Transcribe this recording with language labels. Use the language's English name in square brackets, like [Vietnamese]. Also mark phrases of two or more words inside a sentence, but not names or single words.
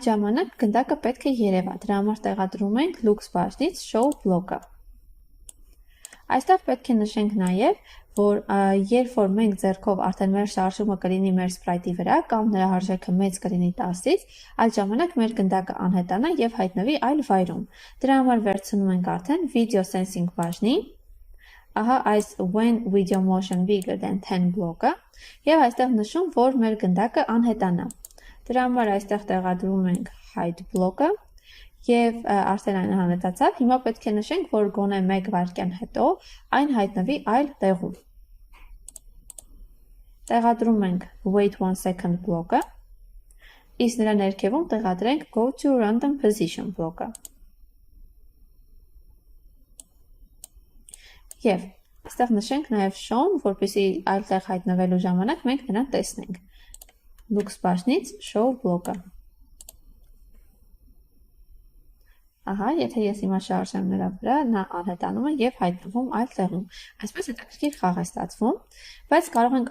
[Armenian] ժամանակ գնդակը պետք է երևա, դրա համար տեղադրում ենք looks բաժնից show բլոկը։ Այստեղ պետք է նշենք նաև, որ երբ որ մենք ձեռքով արդեն մեր շարժումը կլինի մեր սպրայթի վրա կամ նրա հարժեքը մեծ կլինի 10-ից, այդ ժամանակ մեր գնդակը անհետանա և հայտնվի այլ վայրում։ Դրա համար վերցնում ենք արդեն [English] video sensing [Armenian] բաժնի, ահա այս [English] when video motion bigger than 10 [Armenian] բլոկը և այստեղ նշում, որ մեր գնդակը անհետանա։ Դրա համար այստեղ տեղադրում ենք hide բլոկը և արդեն այն անհետացավ, հիմա պետք է նշենք, որ գոնե 1 վայրկյան հետո այն հայտնվի այլ տեղում։ Տեղադրում ենք [English] wait 1 second [Armenian] բլոկը, իսկ նրա ներքևում տեղադրենք [English] go to random position [Armenian] բլոկը։ Եվ այստեղ նշենք նաև shown, որպեսզի այլ տեղ հայտնվելու ժամանակ մենք նրան տեսնենք։ Looks բաժնից show բլոկը։ Ահա, եթե ես հիմա շարժեմ նրա վրա, նա անհետանում է և հայտնվում այլ տեղում։ Այսպես հետաքրքիր խաղ է ստացվում, բայց կարող ենք